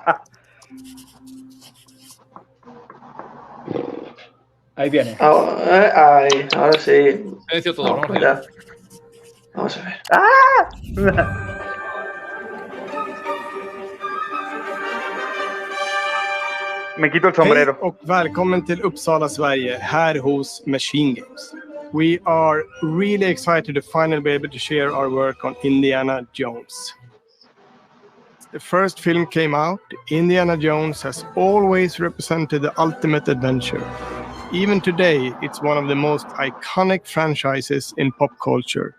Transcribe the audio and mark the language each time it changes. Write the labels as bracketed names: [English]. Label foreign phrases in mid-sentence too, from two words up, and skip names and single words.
[Spanish] Ahí viene. Ahora sí. Silencio todo, vamos allá. allá. Vamos a ver. Me quito el sombrero. [Swedish] Hej och välkommen till Uppsala, Sverige, här hos Machine Games. [English] We are really excited to finally be able to share our work on Indiana Jones. The first film came out. Indiana Jones has always represented the ultimate adventure. Even today, it's one of the most iconic franchises in pop culture.